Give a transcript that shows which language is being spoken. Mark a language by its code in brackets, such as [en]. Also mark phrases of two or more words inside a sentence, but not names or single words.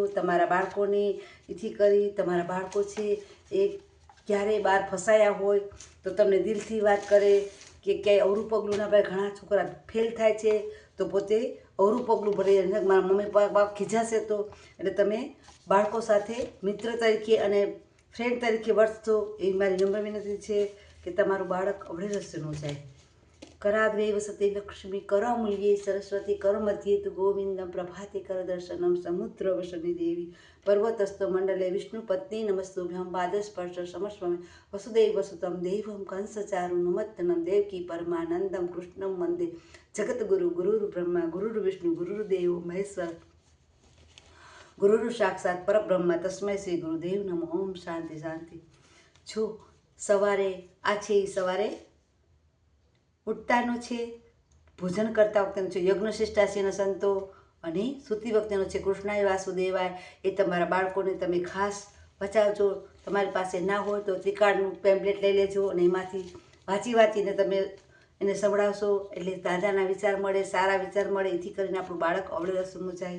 [gu] તમારા બાળકોને એથી કરી તમારા બાળકો છે એ ક્યારેય બહાર ફસાયા હોય તો તમને દિલથી વાત કરે કે ક્યાંય અવરું પગલું ના ભાઈ। ઘણા છોકરા ફેલ થાય છે તો પોતે અવરું પગલું ભરે મારા મમ્મી પપ્પા ખીજાશે તો, એટલે તમે બાળકો સાથે મિત્ર તરીકે અને ફ્રેન્ડ તરીકે વર્તશો એ મારી નમ્ર વિનંતી છે કે તમારું બાળક અવળે રસ્તે ન જાય। [sa] कराग्रे वसते लक्ष्मी करमूल्ये सरस्वती करमध्ये तु गोविंदम प्रभाते कर दर्शनम समुद्र वसनी देवी पर्वतस्थ मंडले विष्णु पत्नी नमस्तुभ्यं पादस्पर्श समस्वमे वसुदेव वसुतम देवम कंसचारु नमत्तनम देवकी परमानंदम कृष्णम वंदे जगतगुरु गुरुर् ब्रह्मा गुरुर् विष्णु गुरुर्देव महेश्वर गुरुर् साक्षात परब्रह्म तस्मै श्री गुरुदेव नमः। ओम शांति शांति। [gu] છો સવારે આ છે સવારે ઉઠતાનો છે, ભોજન કરતા વખતેનો છે યજ્ઞશિષ્ટાશીના સંતો અને સૂતી વખતેનો છે [sa] कृष्णाय वासुदेवाय। [gu] એ તમારા બાળકોને તમે ખાસ બચાવજો। તમારી પાસે ના હોય તો ત્રિકાળનું પેમ્પલેટ લઈ લેજો અને એમાંથી વાંચીને તમે એને સંભળાવશો એટલે દાદાના વિચાર મળે, સારા વિચાર મળે, એથી કરીને આપણું બાળક અવળે રસ્તે ન જાય।